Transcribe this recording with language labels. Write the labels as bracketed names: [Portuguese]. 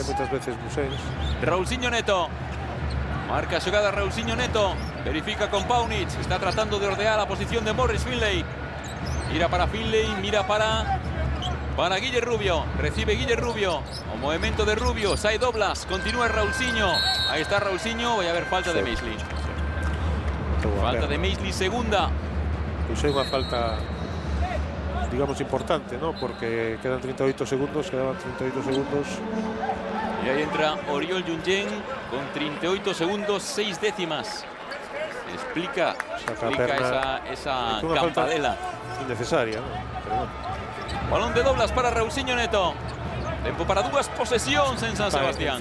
[Galician] Fai moitas veces Bluesense. Raulzinho Neto. Marca xogada Raulzinho Neto. Verifica con Paunic. Está tratando de ordear a posición de Morris Finlay. Mira para Finlay, mira para Guille Rubio. Recibe Guille Rubio. O movimento de Rubio. Sai Doblas. Continúa Raulzinho. Aí está Raulzinho. Vai haber falta de Maisley. Falta de Maisley, segunda. Pois é unha falta, digamos, importante, ¿no? Porque quedan 38 segundos, quedaban 38 segundos. [Spanish] Y ahí entra Oriol Junyen con 38 segundos, 6 décimas. [Galician] Explica esa campadela. Innecesaria, ¿no? Pero bueno. Balón de Doblas para Raulzinho Neto. Tempo para dúas posesións en San Sebastián.